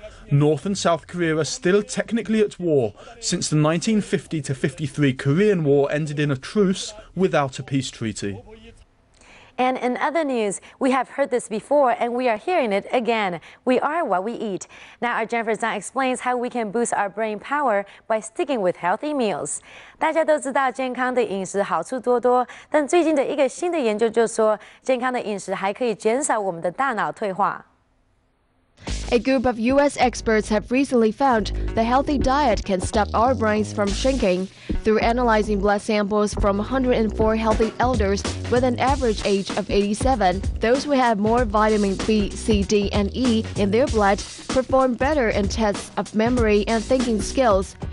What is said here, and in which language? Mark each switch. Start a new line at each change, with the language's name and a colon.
English: North and South Korea are still technically at war since the 1950-53 Korean War ended in a truce without a peace treaty. And in other news, we have heard this before and we are hearing it again. We are what we eat. Now our Jennifer Zhang explains how we can boost our brain power by sticking with healthy meals.
Chinese: 大家都知道健康的饮食好处多多，但最近的一个新的研究就说，健康的饮食还可以减少我们的大脑退化。
English: A group of U.S. experts have recently found the healthy diet can stop our brains from shrinking. Through analyzing blood samples from 104 healthy elders with an average age of 87, those who have more vitamin B, C, D, and E in their blood perform better in tests of memory and thinking skills.